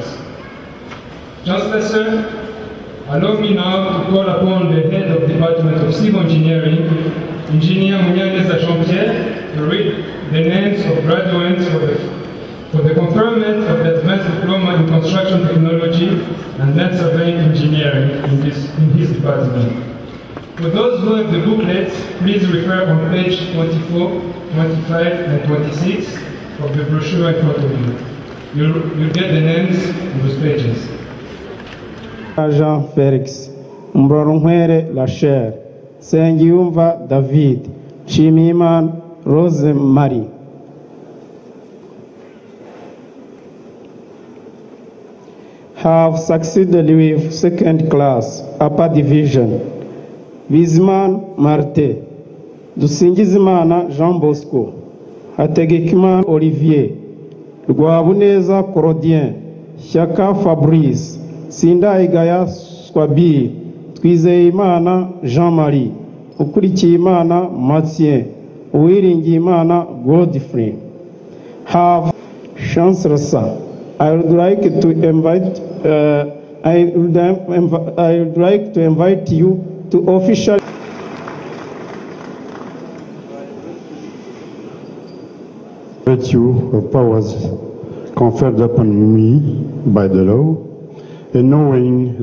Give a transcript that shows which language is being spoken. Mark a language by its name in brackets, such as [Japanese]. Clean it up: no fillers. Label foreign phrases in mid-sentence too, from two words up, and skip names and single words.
[English] Chancellor Sir, allow me now to call upon the head of the Department of Civil Engineering, Engineer Munyaneza Jean-Pierre, to read the names of graduates for the conferment of the Advanced Diploma in Construction Technology and Land Surveying Engineering in his department. For those who have the booklets, please refer on page 24, 25, and 26 of the brochure in front of you. You'll get the names on those pages. Jean Felix, Mbronwere Lacher, Sengiyumva David, Chimiman Rose Marie. Have succeeded with second class, upper division. Bizman Marte, Dusingizimana Jean Bosco, Hategekimana Olivier, Rwabuneza Corodien, Shaka Fabrice, Sindayigaya Swabi, Twizeyimana Jean-Marie, Ukurikiyimana Mathieu, Uwiringiyimana Godfrey. Have Chancellor Sir, I would like to invite you to officially virtue of powers conferred upon me by the law, and knowing